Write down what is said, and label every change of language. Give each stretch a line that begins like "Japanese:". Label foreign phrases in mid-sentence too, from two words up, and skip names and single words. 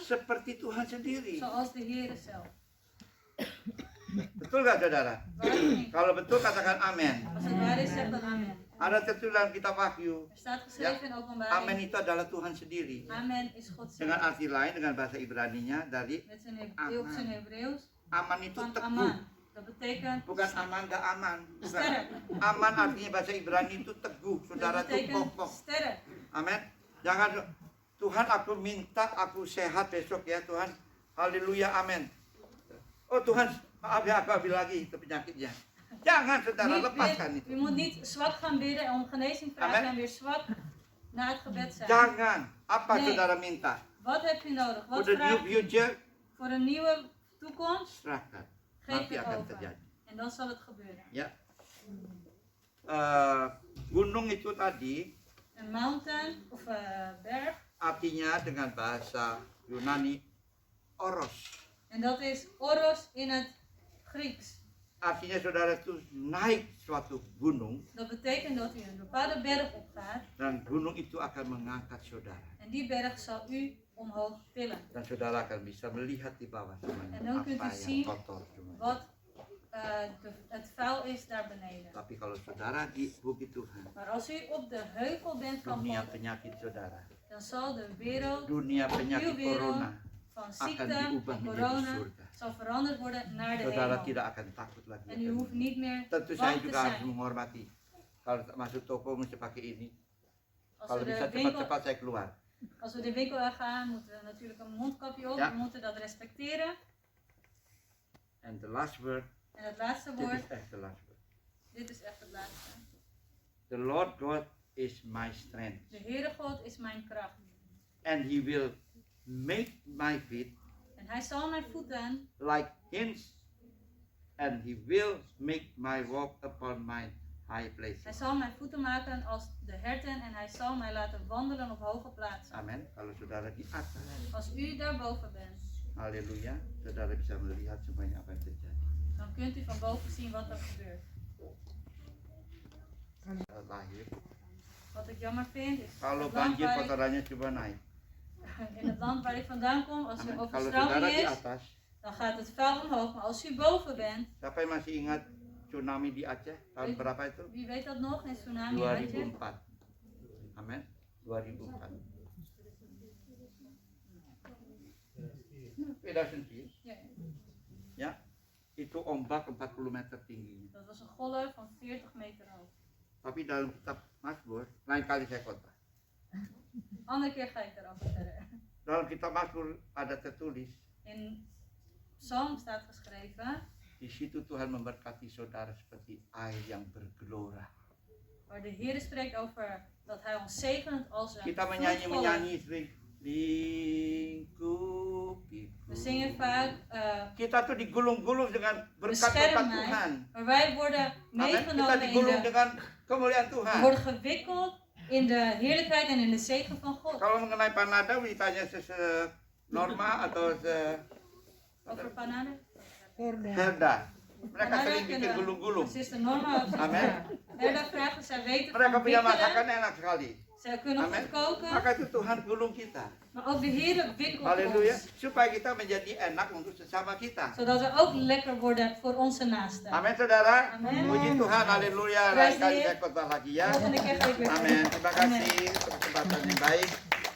Indonesian: seperti Tuhan sendiri.
Dutch: zoals de Heer zelf.
Indonesian: Betul nggak saudara?
Dutch: Waar of niet?
Indonesian: Kalau betul katakan amin.
Dutch: Als het waar is, zeg dan amen.
Indonesian: Ada tertulis dalam kitab Wahyu.
Dutch: Er staat geschreven in
Indonesian: Amin
Dutch: openbaring.
Indonesian: itu adalah Tuhan sendiri.
Dutch: Amen is God
Indonesian: Dengan
Dutch: zelf.
Indonesian: arti lain, dengan bahasa Ibraninya dari
Dutch: Met zijn op zijn Hebreeuws
Indonesian: aman itu
Dutch: van
Indonesian: teguh.
Dutch: aman. Dat betekent
Indonesian: Bukan aman gak aman. Bukan.
Dutch: sterk.
Indonesian: Aman artinya bahasa Ibrani itu teguh. Saudara
Dutch: Dat
Indonesian: itu
Dutch: betekent
Indonesian: kokoh.
Dutch: sterk.
Indonesian: Amin. Jangan Tuhan aku minta aku sehat besok ya Tuhan. Haleluya amin. Oh Tuhan maaf ya aku ambil lagi itu penyakitnya. Jangan saudara lepaskan
Dutch: U
Indonesian: itu.
Dutch: moet niet zwak gaan bidden en om genezing vragen Amen. en weer zwak na het gebed zijn.
Indonesian: Jangan. Apa
Dutch: Nee.
Indonesian: saudara minta?
Dutch: Wat heb je nodig? Wat Voor de vraag
English: new
Dutch: je?
English: future
Dutch: Voor een nieuwe toekomst?
Indonesian: serahkan.
Dutch: Geef
Indonesian: Nanti
Dutch: het
Indonesian: akan
Dutch: over.
Indonesian: terjadi.
Dutch: En dan zal het gebeuren.
Indonesian: Ya. Gunung itu tadi
Dutch: Een mountain of berg.
Indonesian: artinya dengan bahasa Yunani oros.
Dutch: En dat is oros in het Grieks.
Indonesian: Artinya saudara itu naik suatu gunung
Dutch: Dat betekent dat u een bepaalde berg opgaat.
Indonesian: dan gunung itu akan mengangkat saudara.
Dutch: En die berg zal u omhoog tillen.
Indonesian: Dan saudara akan bisa melihat di bawah semuanya
Dutch: En dan kunt u
Indonesian: apa yang
Dutch: zien
Indonesian: kotor semuanya.
Dutch: wat het vuil is daar beneden.
Indonesian: Tapi kalau saudara di bukit Tuhan,
Dutch: Maar als u op de heuvel bent van
Indonesian: dunia
Dutch: God,
Indonesian: penyakit saudara,
Dutch: dan zal de wereld
Indonesian: dunia penyakit
Dutch: uw wereld
Indonesian: corona
Dutch: van
Indonesian: akan
Dutch: ziekte
Indonesian: diubah
Dutch: en
Indonesian: menjadi
Dutch: corona
Indonesian: surga.
Dutch: zal veranderd worden naar de
Indonesian: Saudara
Dutch: hemel.
Indonesian: tidak akan takut lagi.
Dutch: En u hoeft niet meer
Indonesian: Tentu saya
Dutch: bang te
Indonesian: juga harus
Dutch: zijn.
Indonesian: menghormati. Kalau masuk toko mesti pakai ini.
Dutch: Als
Indonesian: Kalau
Dutch: we,
Indonesian: bisa
Dutch: de winkel,
Indonesian: cepat-cepat saya keluar.
Dutch: als we de winkel gaan, moeten we natuurlijk een mondkapje op. Ja. We moeten dat respecteren.
English: And the last word,
Dutch: En het laatste dit woord, is echt
English: the last word.
Dutch: dit is echt het laatste.
English: The Lord God is my strength.
Dutch: De Heere God is mijn kracht.
English: And He will make my feet
Dutch: En hij zal mijn voeten
English: like hinds. And He will make my walk upon my high
Dutch: Hij
English: places.
Dutch: zal mijn voeten maken als de herten en hij zal mij laten wandelen op hoge plaatsen.
Indonesian: Amin. Kalau saudara di atas,
Dutch: Als u daarboven bent,
Indonesian: haleluya, saudara bisa melihat semuanya apa yang terjadi.
Dutch: dan kunt u van boven zien wat er gebeurt.
Indonesian: Lahir.
Dutch: Wat ik jammer vind is,
Indonesian: Kalau
Dutch: het land
Indonesian: banjir
Dutch: waar ik,
Indonesian: kotorannya coba naik.
Dutch: in het land waar ik vandaan kom, als er
Indonesian: Amin. Kalau
Dutch: overstroming
Indonesian: saudara di
Dutch: is,
Indonesian: atas,
Dutch: dan gaat het vuil omhoog. Maar als u boven bent,
Indonesian: siapa yang masih ingat tsunami di Aceh tahun berapa itu?
Dutch: wie weet dat nog, in tsunami, weet je?
Indonesian: 2004. Amin. 2004. 2004.
Dutch: Ja,
Indonesian: Ya, itu ombak 40 meter tingginya.
Dutch: dat was een golf van 40 meter hoog.
Indonesian: Tapi dalam kitab Mazmur, lain kali saya khotbah.
Dutch: Andere keer ga ik daarover verder.
Indonesian: Dalam kitab Mazmur ada tertulis,
Dutch: In Psalm staat geschreven,
Indonesian: di situ Tuhan memberkati saudara seperti air yang bergelora.
Dutch: waar de Heer spreekt over dat hij ons zegent als een
Indonesian: Kita
Dutch: vloedvolle
Indonesian: menyanyi-menyanyi sering, lingkupiku.
Dutch: We zingen vaak
Indonesian: Kita tuh digulung-gulung dengan berkat-berkat
Dutch: bescherm
Indonesian: Tuhan.
Dutch: mij. Maar wij worden
Indonesian: Amin. Kita
Dutch: meegenomen in
Indonesian: digulung
Dutch: de,
Indonesian: dengan kemuliaan Tuhan.
Dutch: worden gewikkeld in de heerlijkheid en in de zegen van God.
Indonesian: Kalau mengenai Panada ditanya Norma atau
Dutch: Over Panada.
Indonesian: Herda. Mereka sering bikin gulung-gulung.
Dutch: Zuster Norma of Amen. zuster Herda vragen, zij weten
Indonesian: Mereka
Dutch: van
Indonesian: punya
Dutch: wikkelen.
Indonesian: masakan enak sekali.
Dutch: Zij kunnen Amen. goed koken.
Indonesian: Maka itu Tuhan gulung kita.
Dutch: Maar ook de Heer wikkelt
Indonesian: Haleluya.
Dutch: ons.
Indonesian: Supaya kita menjadi enak untuk sesama kita.
Dutch: Zodat we ook lekker worden voor onze naasten.
Indonesian: Amin saudara. Amin. Puji Tuhan. Haleluya.
English: Praise
Indonesian: Lain kali
English: the
Indonesian: saya khotbah lagi ya.
Dutch: Volgende keer ga ik weer.
Indonesian: Amin. Terima
Dutch: Amen.
Indonesian: kasih untuk kesempatan yang baik.